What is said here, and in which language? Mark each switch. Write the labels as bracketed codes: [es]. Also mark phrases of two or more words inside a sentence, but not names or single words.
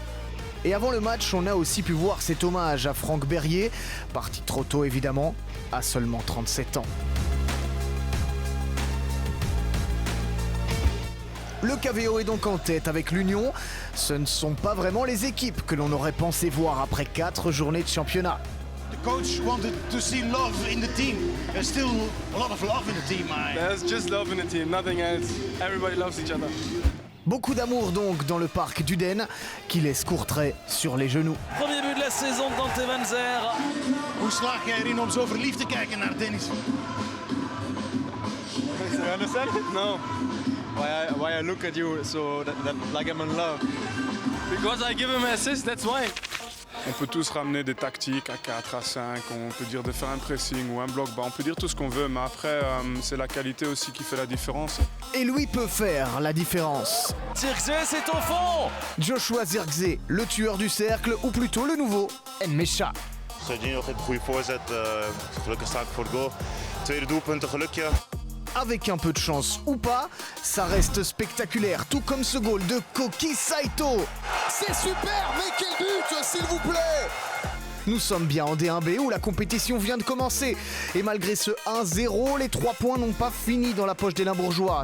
[fr] Et avant le match, on a aussi pu voir cet hommage à Franck Berrier, parti trop tôt évidemment, à seulement 37 ans. Le KVO est donc en tête avec l'Union. Ce ne sont pas vraiment les équipes que l'on aurait pensé voir après 4 journées de championnat. [en] The coach wanted to see love in the team. There's still a lot of love in the team. There's just love in the team, nothing else. Everybody loves each other. [fr] Beaucoup d'amour donc dans le parc d'Uden, qui laisse Courtrai sur les genoux. Premier but de la saison de Dante Van Zer. [nl] Hoe slaag jij erin om zo verliefd te kijken naar Dennis? [en] You understand? No. Why I look at you so that like I'm in love? Because I give him an assist, that's why. [fr] On peut tous ramener des tactiques à 4, à 5, on peut dire de faire un pressing ou un bloc bas, on peut dire tout ce qu'on veut, mais après c'est la qualité aussi qui fait la différence. Et lui peut faire la différence. Zirkzee, c'est au fond. Joshua Zirkzee, le tueur du cercle, ou plutôt le nouveau Nmecha. [nl] Serginho geeft een goede voorzet, gelukkig sta ik voor de goal. Tweede doelpunt, een gelukje. [fr] Avec un peu de chance ou pas, ça reste spectaculaire, tout comme ce goal de Koki Saito. C'est super, mais quel but, s'il vous plaît. Nous sommes bien en D1B où la compétition vient de commencer. Et malgré ce 1-0, les 3 points n'ont pas fini dans la poche des Limbourgeois.